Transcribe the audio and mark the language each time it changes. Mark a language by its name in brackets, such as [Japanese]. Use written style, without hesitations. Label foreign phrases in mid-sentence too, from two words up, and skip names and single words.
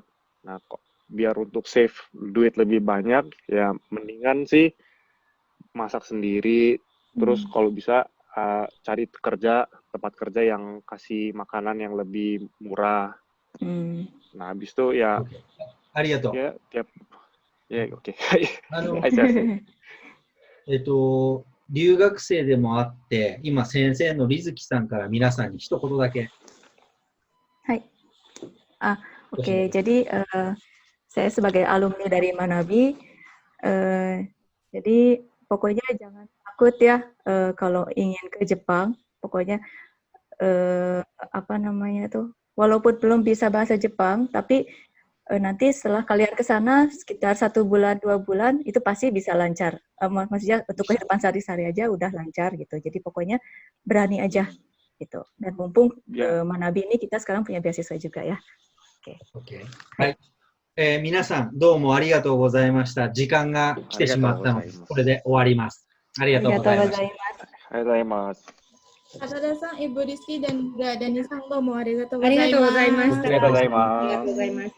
[Indonesian] Nah, kok biar untuk save duit lebih banyak, ya mendingan sih masak sendiri. Terus kalau bisa cari tempat kerja yang kasih makanan yang lebih murah. Nah, habis itu ya, [Japanese] ありがとう。 [Indonesian] ya tiap, ya oke. [Japanese] あの、はい、すいません。留学生でもあって、今先生のリズキさんから皆さんに一言だけ。 [Indonesian] Hai. Oke, jadi saya sebagai alumni dari Manabi, jadi pokoknya jangan takut ya kalau ingin ke Jepang. Pokoknya apa namanya tuh, walaupun belum bisa bahasa Jepang, tapi nanti setelah kalian ke sana sekitar 1 bulan 2 bulan itu pasti bisa lancar. Maksudnya untuk kehidupan sehari-hari aja udah lancar gitu. Jadi pokoknya berani aja gitu. Dan mumpung Manabi ini kita sekarang punya beasiswa juga ya. Oke. [Japanese] はい。皆さんどうもありがとうございました。時間が来てしまったので、これで終わります。ありがとうございました。ありがとうございます。 [Indonesian] Asada-san, Ibu Rizky dan juga Dani-san, [Japanese] どうもありがとうありがとうございました。ありがとうございます。